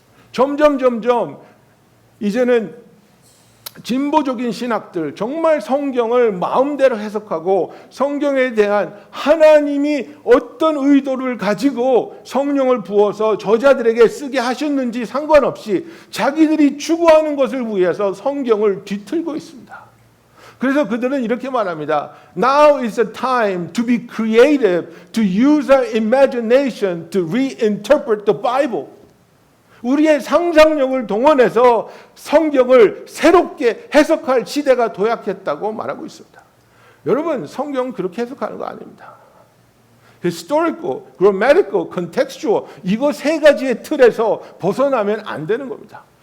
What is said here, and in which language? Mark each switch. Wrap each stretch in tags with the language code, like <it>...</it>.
<ko>점점 이제는 진보적인 신학들 정말 성경을 마음대로 해석하고 성경에 대한 하나님이 어떤 의도를 가지고 성령을 부어서 저자들에게 쓰게 하셨는지 상관없이 자기들이 추구하는 것을 위해서 성경을 뒤틀고 있습니다. 그래서 그들은 이렇게 말합니다.</ko> <en>Now is the time to be creative, to use our imagination to reinterpret the Bible.</en> <ko>우리의 상상력을 동원해서 성경을 새롭게 해석할 시대가 도약했다고 말하고 있습니다. 여러분, 성경은 그렇게 해석하는 거 아닙니다.</ko> <en>historical, grammatical, contextual</en> <ko>이거 세 가지의 틀에서 벗어나면 안 되는 겁니다.</ko>